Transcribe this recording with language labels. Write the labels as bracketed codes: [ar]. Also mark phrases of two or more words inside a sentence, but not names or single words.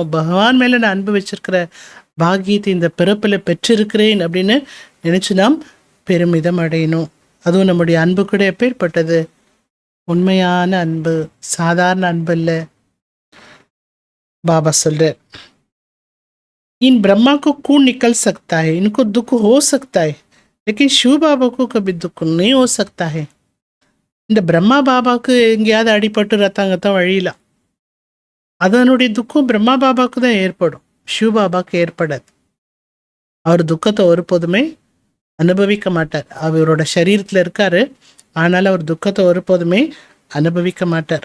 [ta] பகவான் மேலே நான் அன்பு வச்சிருக்கிற பாக்கியத்தை இந்த பிறப்பில் பெற்றிருக்கிறேன் அப்படின்னு நினச்சி நாம் பெருமிதம் அடையணும். அதுவும் நம்முடைய அன்பு கூட எப்பேற்பட்டது? உண்மையான அன்பு, சாதாரண அன்பு இல்லை. பாபா சொல்றார், [hi] इन ब्रह्मा को खून निकल सकता है, इनको दुख हो सकता है, लेकिन शिव बाबा को कभी दुख नहीं हो सकता है. [ta] இந்த பிரம்மா பாபாவுக்கு எங்கேயாவது அடிபட்டு ரத்தாங்கத்தான் வழியலாம். அதனுடைய துக்கம் பிரம்மா பாபாவுக்கு தான் ஏற்படும், சிவ பாபாவுக்கு ஏற்படாது. அவர் துக்கத்தை ஒருபோதுமே அனுபவிக்க மாட்டார். அவரோட சரீரத்தில் இருக்காரு, ஆனால் அவர் துக்கத்தை ஒருபோதுமே அனுபவிக்க மாட்டார்.